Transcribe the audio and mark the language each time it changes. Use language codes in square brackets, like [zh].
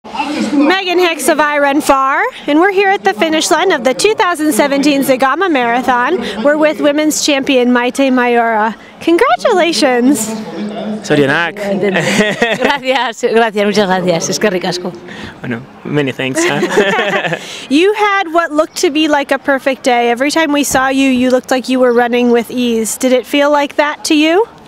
[en] Megan Hicks of I Run Far, and we're here at the finish line of the 2017 Zegama Marathon. We're with women's champion Maite Maiora. Congratulations! [eu] Zorionak. [es] Gracias, muchas gracias. Es que ricasco. [en] Bueno, many thanks. You had what looked to be like a perfect day. Every time we saw you, you looked like you were running with ease. Did it feel like that to you?